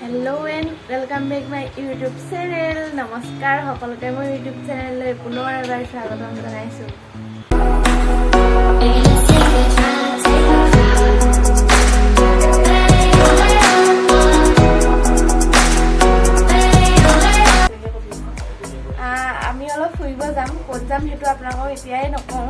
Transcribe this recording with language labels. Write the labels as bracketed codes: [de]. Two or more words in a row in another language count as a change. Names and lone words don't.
[en] hello and welcome back my YouTube channel. [as] নমস্কাৰ সকলোকে মোৰ ইউটিউব চেনেল পুনৰ এবাৰ স্বাগতম জনাইছো। আমি অলপ ফুৰিব যাম, ক'ত যাম সেইটো আপোনালোকক এতিয়াই নকওঁ।